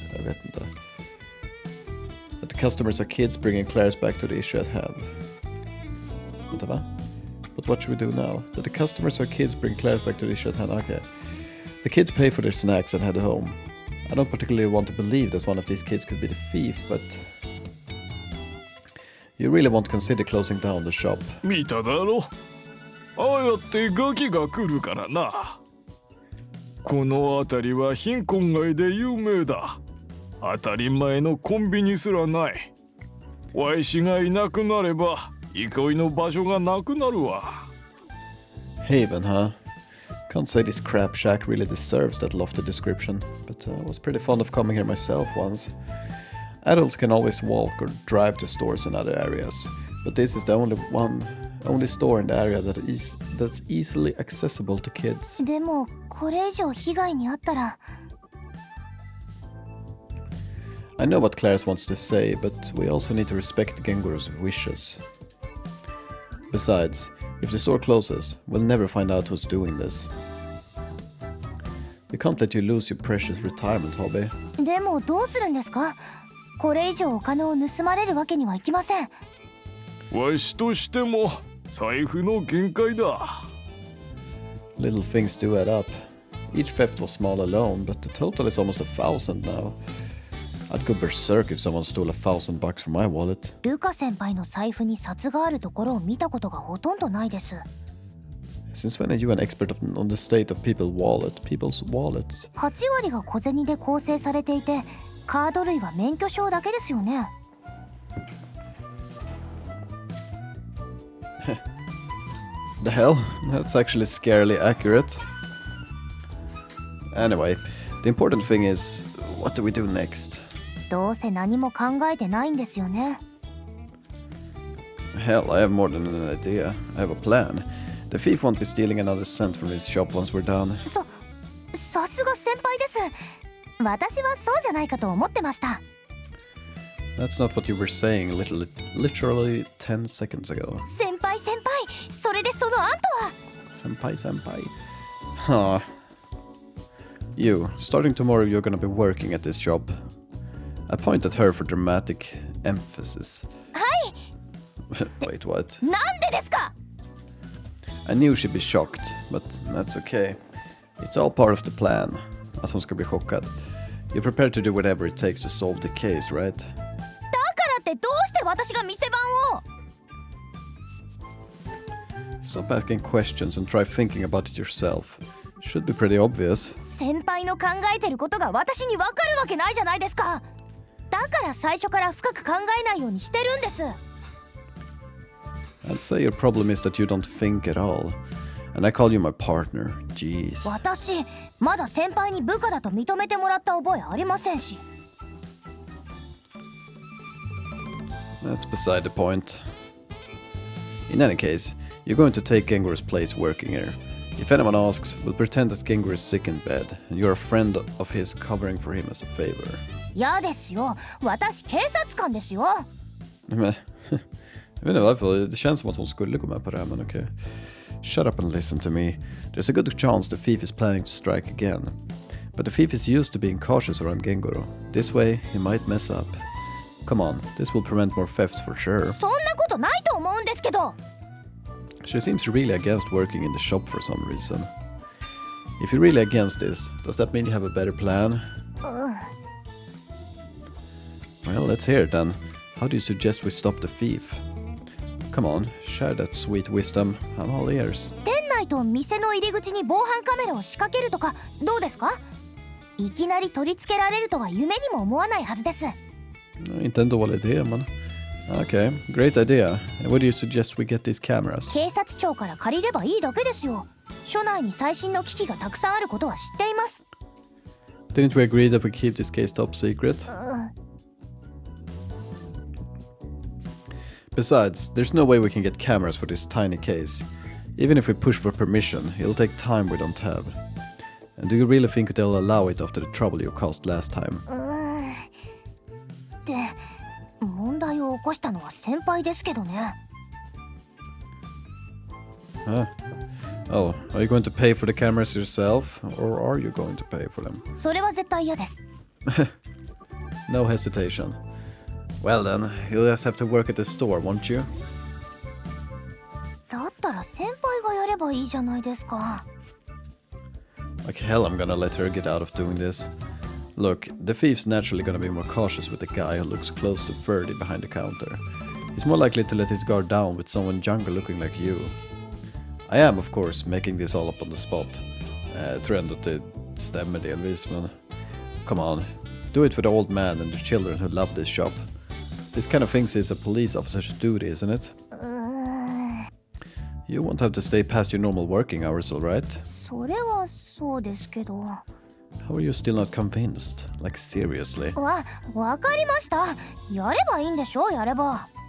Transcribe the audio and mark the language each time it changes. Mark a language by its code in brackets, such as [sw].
[sv] Jag vet inte. [en] That the customers are kids bringing Claire's back to the issue at hand. [sv] Vänta, va? [en] But what should we do now? That the customers are kids bring Claire's back to the issue at hand. Okay. The kids pay for their snacks and head home. I don't particularly want to believe that one of these kids could be the thief, but you really won't consider closing down the shop. [ja] 見ただろ。ああやってガキが来るからな。この辺りは貧困街で有名だ。当たり前のコンビニすらない。わいしがいなくなれば憩いの場所がなくなるわ。 [en] Haven, huh? Can't say this crap shack really deserves that lofty description, but I was pretty fond of coming here myself once. Adults can always walk or drive to stores in other areas, but this is the only store in the area that's easily accessible to kids. [ja] でもこれ以上被害に遭ったら。 [en] I know what Claire's wants to say, but we also need to respect Genguru's wishes. Besides, if the store closes, we'll never find out who's doing this. We can't let you lose your precious retirement hobby. [ja] でもどうするんですか。これ以上お金を盗まれるわけにはいきません。わしとしても財布の限界だ。 [en] Little things do add up. Each theft was small alone, but the total is almost 1,000 now. I'd go berserk if someone stole $1,000 from my wallet. [ja] ルカ先輩の財布に札があるところを見たことがほとんどないです。 [en] Since when are you an expert on the state of people's wallets? [ja] 8割が小銭で構成されていて、カード類は免許証だけですよね。 [en] The hell? That's actually scarily accurate. Anyway, the important thing is, what do we do next? [ja] どうせ何も考えてないんですよね。 [en] Hell, I have more than an idea. I have a plan. The thief won't be stealing another cent from his shop once we're done. [ja] さすが先輩です。私はそうじゃないかと思ってました。 [en] That's not what you were saying literally 10 seconds ago. [ja] 先輩先輩、それでその後は [en] Senpai. Huh. You, starting tomorrow you're gonna be working at this job. I point at her for dramatic emphasis. [ja] はい [en] Wait, what? [ja] なんでですか [en] I knew she'd be shocked, but that's okay. It's all part of the plan. [sv] Att hon ska bli chockad. [en] You're prepared to do whatever it takes to solve the case, right? [ja] だからってどうして私が店番を [en] Stop asking questions and try thinking about it yourself. Should be pretty obvious. [ja] 先輩の考えてることが私に分かるわけないじゃないですか。だから最初から深く考えないようにしてるんです。 [en] I'd say your problem is that you don't think at all. And I call you my partner. Jeez. [ja] 私まだ先輩に部下だと認めてもらった覚えありませんし。 [en] That's beside the point. In any case, you're going to take Gengoru's place working here. If anyone asks, we'll pretend that Gengoru is sick in bed, and you're a friend of his covering for him as a favor. [ja] 嫌ですよ。私警察官ですよ。 [sv] Men, jag vet inte varför, det känns som att hon skulle gå med på det här, men okej. [en] Shut up and listen to me. There's a good chance the thief is planning to strike again. But the thief is used to being cautious around Gengoru. This way, he might mess up. Come on, this will prevent more thefts for sure. [ja] そんなことないと思うんですけど。 [en] She seems really against working in the shop for some reason. If you're really against this, does that mean you have a better plan? Well, let's hear it then. How do you suggest we stop the thief? Come on, share that sweet wisdom. I'm all ears. [ja] 店内と店の入り口に防犯カメラを仕掛けるとかどうですか？いきなり取り付けられるとは夢にも思わないはずです。 [sv] Inte en dålig idé, men... [en] Okay, great idea. What do you suggest we get these cameras? [ja] 警察庁から借りればいいだけですよ。署内に最新の機器がたくさんあることは知っています。 [en] Didn't we agree that we keep this case top secret? Besides, there's no way we can get cameras for this tiny case. Even if we push for permission, it'll take time we don't have. And do you really think they'll allow it after the trouble you caused last time? [ja] で、問題を起こしたのは先輩ですけどね。 [en] Oh, are you going to pay for the cameras yourself? Or are you going to pay for them? [ja] それは絶対嫌です。 [en] No hesitation. Well then, you'll just have to work at the store, won't you? [ja] だったら先輩がやればいいじゃないですか。 [en] Like hell I'm gonna let her get out of doing this. Look, the thief's naturally gonna be more cautious with a guy who looks close to 30 behind the counter. He's more likely to let his guard down with someone younger looking like you. I am, of course, making this all up on the spot. [sv] Jag tror ändå att det stämmer delvis, men... [en] Come on. Do it for the old man and the children who love this shop. This kind of thing is a police officer's duty, isn't it? You won't have to stay past your normal working hours, alright? [ja] それはそうですけど。 [en] How are you still not convinced? Like, seriously? [ja] わかりました。やればいいんでしょ、やれば。